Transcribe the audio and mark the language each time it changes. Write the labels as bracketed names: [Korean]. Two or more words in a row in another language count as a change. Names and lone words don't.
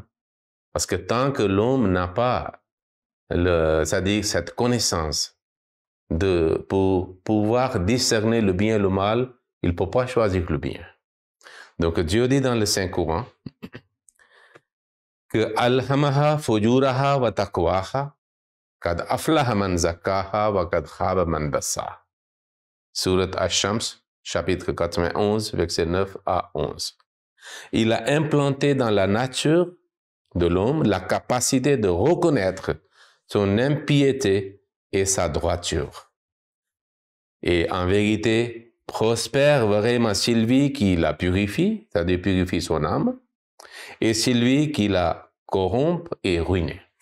[French] Parce que tant que l'homme n'a pas, c'est-à-dire cette connaissance pour pouvoir discerner le bien et le mal, il ne peut pas choisir le bien. Donc Dieu dit dans le Saint-Coran que [Arabic] ألهمها فجورها وتقواها قد أفلح من زكاها وقد خاب من دساها. [French] Surat Ash-Shams, chapitre 91, versets 9 à 11. Il a implanté dans la nature de l'homme la capacité de reconnaître son impiété et sa droiture. Et en vérité, prospère vraiment celui qui la purifie, c'est-à-dire purifie son âme, et celui qui la corrompt et ruine.